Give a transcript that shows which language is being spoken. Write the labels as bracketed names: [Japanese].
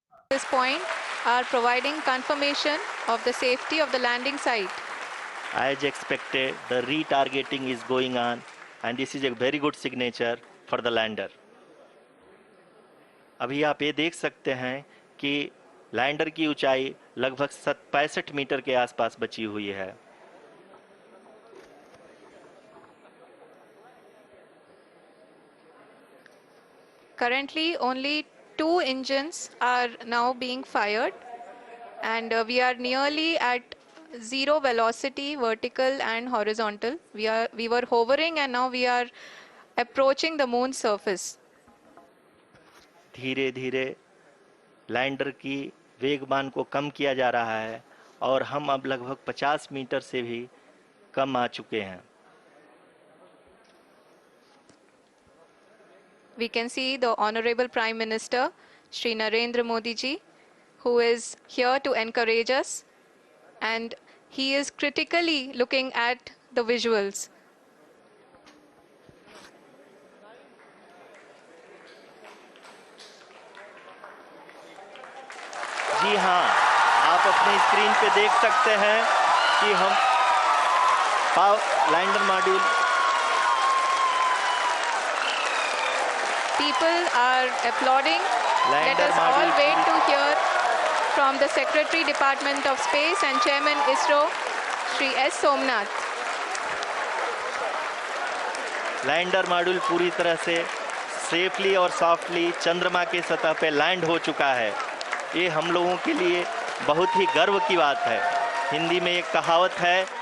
[English] This point are providing confirmation of the safety of the landing site. As expected, the retargeting is going on, and this is a very good signature for the lander. [Hindi] अभी आप ये देख सकते हैं कि lander की ऊंचाई लगभग 65 मीटर के आसपास बची हुई है. [English] Currently, only 2 engines are now being fired, and we are nearly at zero velocity, vertical and horizontal. We were hovering, and now we are approaching the moon's surface. [Hindi] धीरे धीरे लैंडर की वेगमान को कम किया जा रहा है और हम अब लगभग 50 मीटर से भी कम आ चुके हैं. [English] We can see the Honorable Prime Minister, Shri Narendra Modi ji, who is here to encourage us, and he is critically looking at the visuals. [Hindi] जी हाँ, आप अपनी स्क्रीन पे देख सकते हैं कि हम lander module. [English] People are applauding. Let us all wait to hear from the Secretary Department of Space and Chairman ISRO, Shri S. Somnath. [Hindi] Lander module पूरी तरह से सेफली और सॉफ्टली चंद्रमा के सतह पे लैंड हो चुका है. ये हम लोगों के लिए बहुत ही गर्व की बात है. हिंदी में एक कहावत है,